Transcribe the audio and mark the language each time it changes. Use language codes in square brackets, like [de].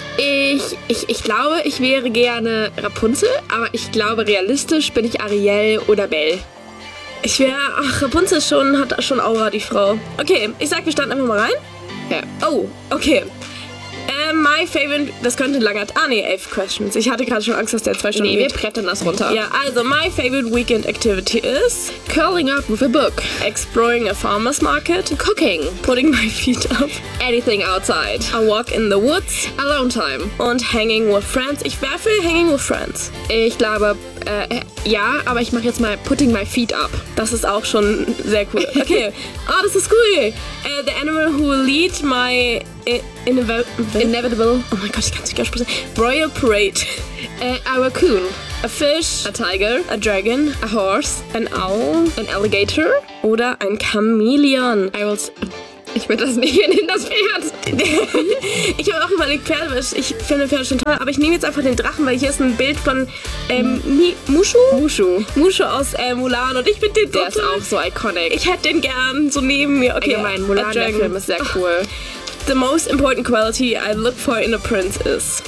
[de] Ich glaube, ich wäre gerne Rapunzel, aber ich glaube, realistisch bin ich Ariel oder Belle. Ich wäre... Ach, Rapunzel schon, hat schon Aura, die Frau. Okay, ich sag, wir starten einfach mal rein. Ja. Oh, okay. [en] My favorite, [de] das könnte langer, ah ne, [en] 11 questions. [de] Ich hatte gerade schon Angst, dass der 2 Stunden geht. Nee, wir brettern das runter. Ja, also, [en] my favorite weekend activity is curling up with a book, exploring a farmer's market, cooking, putting my feet up, anything outside, a walk in the woods, alone time, und hanging with friends. [de] Ich wäre für [en] hanging with friends. [de] Ich glaube, ja, aber ich mache jetzt mal [en] putting my feet up. [de] Das ist auch schon sehr cool. Okay, oh, das ist cool. [en] The animal who will lead my... Inevitable. [de] Oh mein Gott, ich kann es nicht aussprechen. [en] Royal Parade. A raccoon. A fish. A tiger. A dragon. A horse. An owl. An alligator. [de] Oder ein Chamäleon. [en] I will... [de] Ich will das nicht, wir nehmen das Pferd. Ich habe auch überlegt, Pferd. Ich finde Pferd schon toll, aber ich nehme jetzt einfach den Drachen, weil hier ist ein Bild von Mushu? Mushu. Mushu aus Mulan und ich bin den Der ist auch so iconic. Ich hätte den gern so neben mir. Okay, mein Mulan, der Film ist sehr cool. [en] The most important quality I look for in a prince is